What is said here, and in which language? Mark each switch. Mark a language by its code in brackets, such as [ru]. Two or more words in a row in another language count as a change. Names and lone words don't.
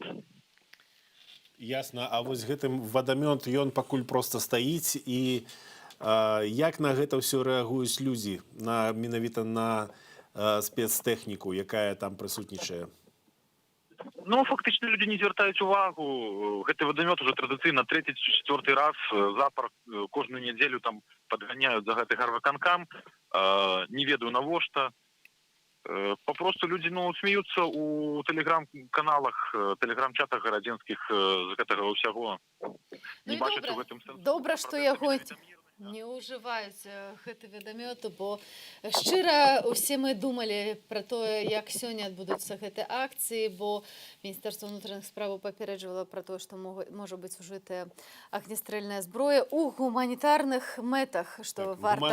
[be] Ясна, а вось гэтым вадамёт, ён пакуль проста стаіць, і як на гэта ўсё рэагуюць людзі, менавіта на спецтэхніку, якая там прысутнічае? Ну, фактично люди не звертаюць увагу. Гэты вадамёт уже традыцыйна 3-4 раз запар кожную нядзелю там падганяюць за гэты гарвыканкам. Не ведаю навошта. [ru] Попросту люди, ну, смеются у телеграм-каналах, [be] телеграм-чатах гарадзенскіх з гэтага ўсяго. Ну і добра, што яго не ўжываюць гэты вадамёт, бо шчыра усе мы думалі пра тое, як сёння адбудуцца гэтыя акцыі, бо Міністэрства ўнутраных справаў папярэджвала пра тое, што можа быць ужытая агнестрэльная зброя ў гуманітарных мэтах, што варта...